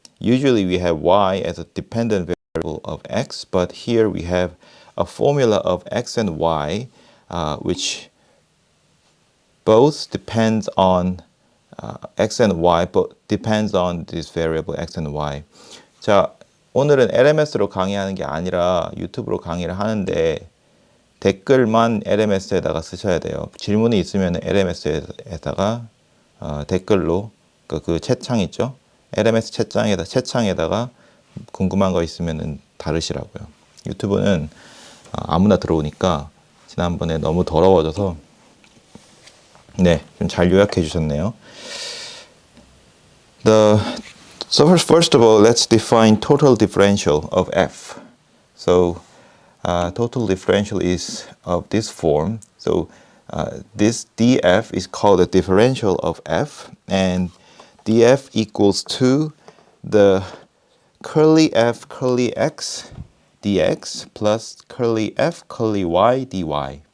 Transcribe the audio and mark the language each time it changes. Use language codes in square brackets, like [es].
[en] Usually we have y as a dependent variable of x, but here we have a formula of x and y which both depends on x and y, but depends on this variable x and y. [ko] 자, 오늘은 LMS로 강의하는 게 아니라 유튜브로 강의를 하는데 댓글만 LMS에다가 쓰셔야 돼요. 질문이 있으면 LMS에다가 댓글로 그 채창 있죠? LMS 채창에다가 궁금한 거 있으면 다루시라고요. 유튜브는 아무나 들어오니까 지난번에 너무 더러워져서 네, 좀 잘 요약해 주셨네요. [en] So first of all, let's define total differential of f. So total differential is of this form. So this df is called the differential of f, and df equals to the curly f curly x dx plus curly f curly y dy.